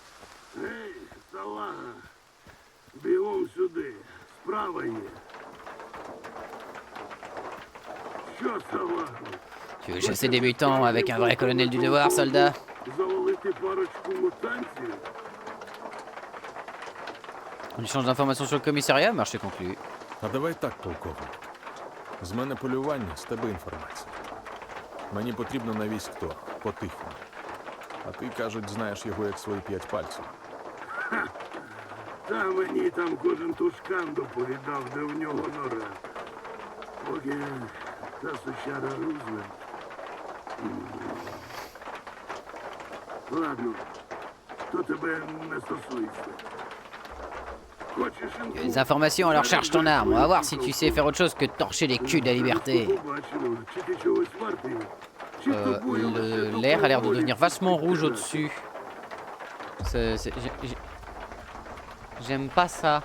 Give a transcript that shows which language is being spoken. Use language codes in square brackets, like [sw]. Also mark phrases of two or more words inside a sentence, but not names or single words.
[fr] Tu veux chasser des mutants avec un vrai colonel du devoir, soldat? On échange d'informations sur le commissariat, marché conclu. [uk] А давай так, полковник. З мене полювання, з тебе інформація. Мені потрібно на військ-то, по-тихому. А ти, кажуть, знаєш його як свої 5 пальців. Та мені там кожен тушкан доповідав, де в нього нора. Поки та сучара Рузвельт. Ладно, то тебе не стосується. [fr] Les informations, alors charge ton arme. On va voir si tu sais faire autre chose que torcher les culs de la liberté. L'air a l'air de devenir vachement rouge au-dessus. J'aime pas ça.